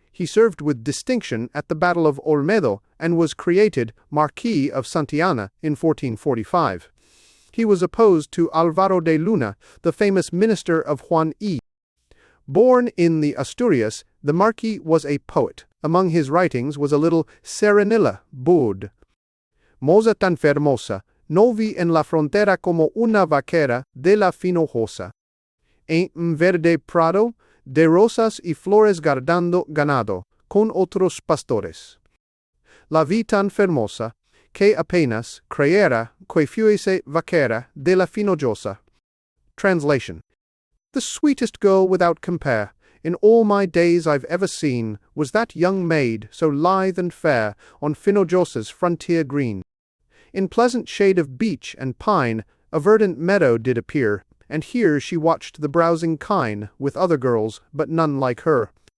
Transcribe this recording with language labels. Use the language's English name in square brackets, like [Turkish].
[English] He served with distinction at the Battle of Olmedo and was created Marquis of Santillana in 1445. He was opposed to Álvaro de Luna, the famous minister of Juan I. Born in the Asturias, the Marquis was a poet. Among his writings was a little Serenilla Bud. [Spanish] Moza tan fermosa, no vi en la frontera como una vaquera de la finojosa. En un verde prado, de rosas y flores guardando ganado, con otros pastores. La vi tan fermosa, que apenas creyera que fuese vaquera de la finojosa. [English] Translation: the sweetest girl without compare, in all my days I've ever seen, was that young maid, so lithe and fair, on Finojosa's frontier green. In pleasant shade of beech and pine, a verdant meadow did appear, and here she watched the browsing kine, with other girls, but none like her.